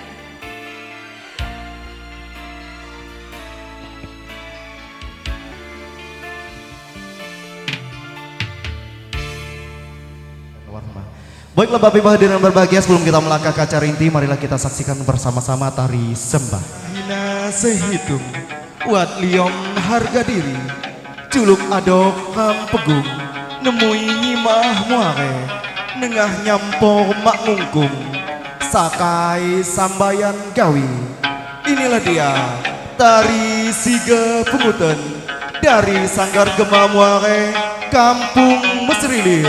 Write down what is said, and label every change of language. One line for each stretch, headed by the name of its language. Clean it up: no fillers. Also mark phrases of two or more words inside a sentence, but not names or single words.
Indonesian: Baiklah Bapak Ibu hadirin berbahagia, sebelum kita melangkah ke acara inti, marilah kita saksikan bersama-sama tari sembah.
Lampung Api: Hina sehitung, wat liom harga diri, culuk adok ham pegung, nemui nyimah muare, nengah nyampo mak ngungkung, sakai sambayan gawi.
Indonesian: Inilah dia, tari Siga Pungutan, dari Sanggar Gema Muare, Kampung Mesrilir.